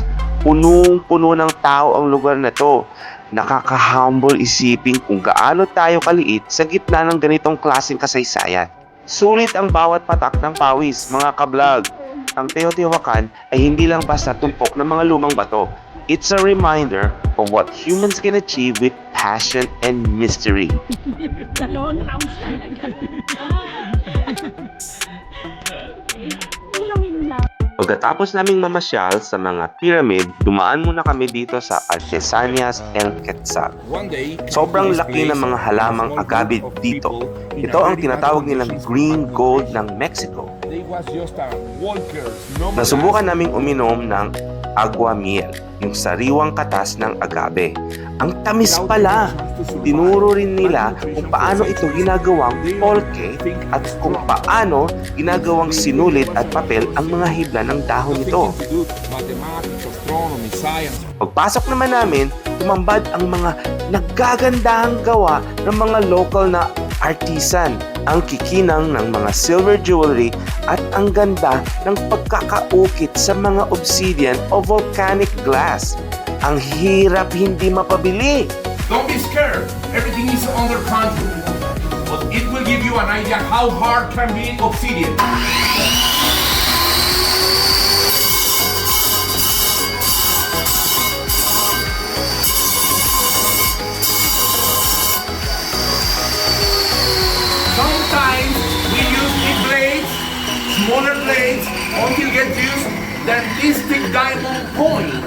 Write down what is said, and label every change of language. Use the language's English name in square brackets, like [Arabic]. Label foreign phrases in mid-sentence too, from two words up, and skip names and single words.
[Filipino] Punong-puno ng tao ang lugar na to. Nakaka-humble isipin kung gaano tayo kaliit sa gitna ng ganitong klaseng kasaysayan. Sulit ang bawat patak ng pawis, mga kablog. Ang Teotihuacan ay hindi lang basta tumpok ng mga lumang bato. [English] It's a reminder of what humans can achieve with passion and mystery. [Filipino] Pagkatapos naming mamasyal sa mga pyramid, dumaan muna kami dito sa Artesanias El Quetzal. Sobrang laki ng mga halamang agave dito. Ito ang tinatawag nilang [English] green gold [Filipino] ng Mexico. Nasubukan naming uminom ng [Spanish] agua miel, [Filipino] yung sariwang katas ng agave. Ang tamis pala! Tinuro rin nila kung paano ito ginagawang polke at kung paano ginagawang sinulit at papel ang mga hibla ng dahon nito. Pagpasok naman namin, tumambad ang mga naggagandahang gawa ng mga local na artisan, ang kikinang ng mga [English] silver jewelry [Filipino] at ang ganda ng pagkakaukit sa mga obsidian o [English] volcanic glass. [Filipino] Ang hirap hindi mapabili. [English] Don't be scared. Everything is under control. But it will give you an idea how hard can be obsidian. Sometimes we use big blades, smaller blades, until get used than these big diamond coins.